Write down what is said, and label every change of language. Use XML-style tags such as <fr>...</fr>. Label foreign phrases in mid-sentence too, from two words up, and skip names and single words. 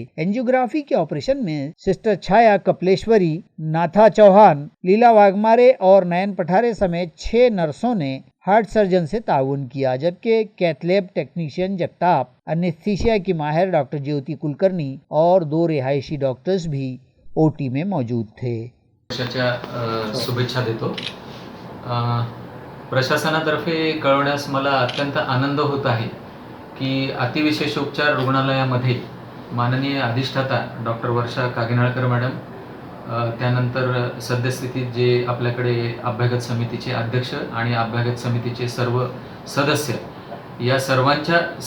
<ur>اینجیوگرافی کے آپریشن میں سسٹر چھایا کپلیشوری، ناتھا چوہان، لیلا واگمارے اور نین پٹھارے سمیت 6 نرسوں نے</ur> <en>heart surgeon</en> <ur>سے تعاون کیا، جبکہ</ur> <en>cath lab technician</en> <ur>جگتاپ، انیستھیشیا کی ماہر ڈاکٹر جیوتی کلکرنی اور 2 رہائشی ڈاکٹرز بھی OT میں موجود تھے۔</ur> <mr>शुभेच्छा देतो। प्रशासनातर्फे कळवण्यास मला अत्यंत आनंद होत आहे की अतिविशेषोपचार रुग्णालयामध्ये माननीय अधिष्ठाता डॉक्टर वर्षा कागिनाळकर मॅडम, त्यानंतर सद्यस्थितीत जे आपल्याकडे अभ्यागत समितीचे अध्यक्ष आणि अभ्यागत समितीचे सर्व सदस्य या सर्वांच्या</mr>